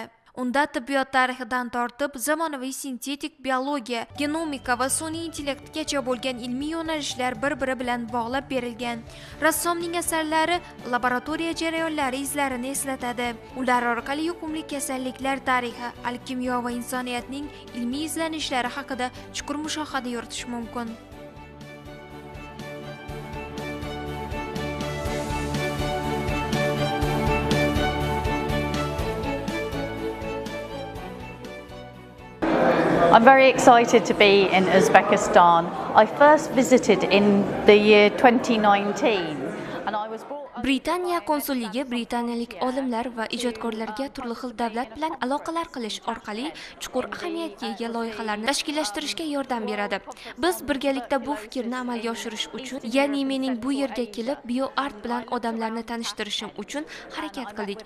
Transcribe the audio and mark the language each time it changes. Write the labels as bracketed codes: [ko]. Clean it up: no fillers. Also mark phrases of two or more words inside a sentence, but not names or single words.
[uz] Unda tibbiyot tarixidan tortib zamonaviy sintetik biologiya, genomika va sun'iy intellektgacha bo'lgan ilmiy yo'nalishlar bir-biri bilan bog'lab berilgan. Rassomning asarlari laboratoriya jarayonlari izlarini eslatadi. Ular orqali yuqumli kasalliklar tarixi, alkimiyo va insoniyatning ilmiy izlanishlari haqida chuqur mushohada yuritish mumkin. [en] I'm very excited to be in Uzbekistan. I first visited in the year 2019 and I was brought [uz] Britaniya konsulligi britaniyalik olimlar va ijodkorlarga turli xil davlat bilan aloqalar qilish orqali chuqur ahamiyatga ega loyihalarni tashkillashtirishga yordam beradi. Biz birgalikda bu fikrni amalga oshirish uchun, ya'ni mening bu yerga kelib bioart bilan odamlarni tanishtirishim uchun harakat qildik.